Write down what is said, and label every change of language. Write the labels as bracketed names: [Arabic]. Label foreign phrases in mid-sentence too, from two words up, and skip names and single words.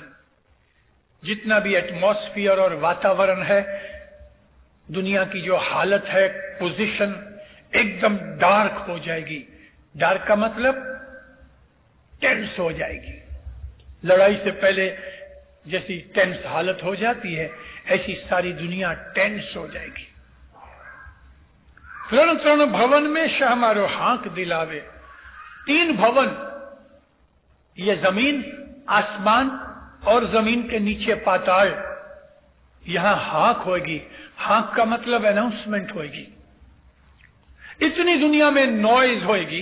[Urdu] جتنا بھی ایٹماسفیئر اور واتاورن ہے، دنیا کی جو حالت ہے، پوزیشن ایک دم ڈارک ہو جائے گی. ڈارک کا مطلب ٹینس ہو جائے گی. لڑائی سے پہلے جیسی ٹینس حالت ہو جاتی ہے، ایسی ساری دنیا ٹینس ہو جائے گی. ترن ترن بھون میں شاہ مارو ہانک دلاوے. 3 بھون، یہ زمین، آسمان اور زمین کے نیچے پاتال، یہاں ہانک ہوگی. ہانک کا مطلب اناؤنسمنٹ ہوگی. اتنی دنیا میں نوائز ہوگی.